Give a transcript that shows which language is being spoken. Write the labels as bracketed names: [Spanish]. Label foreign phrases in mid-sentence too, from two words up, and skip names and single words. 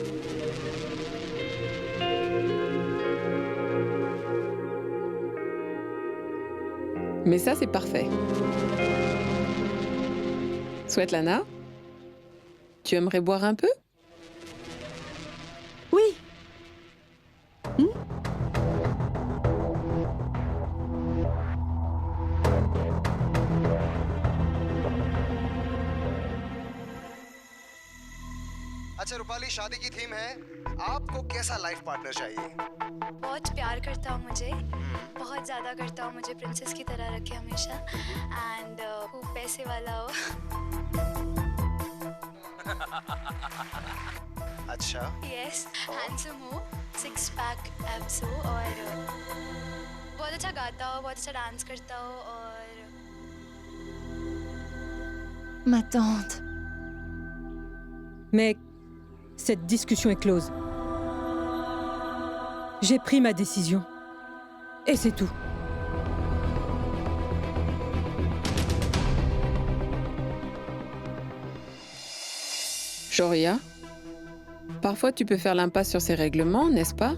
[French] Mais ça, c'est parfait. Svetlana, tu aimerais boire un peu? Oui. [Hindi] अच्छा रूपाली, शादी की थीम है आपको कैसा [English] life partner [Hindi] चाहिए? बहुत प्यार करता हो मुझे, बहुत ज़्यादा करता हो मुझे, प्रिंसेस की तरह रखे हमेशा, एंड खूब पैसे वाला हो। अच्छा। [English] yes, handsome [Hindi] हो, [English] 6 pack abs [Hindi] हो और बहुत अच्छा गाता हो, बहुत अच्छा डांस करता हो और... [French] Ma tante. Mais cette discussion est close. J'ai pris ma décision. Et c'est tout. Shoria, parfois tu peux faire l'impasse sur ces règlements, n'est-ce pas?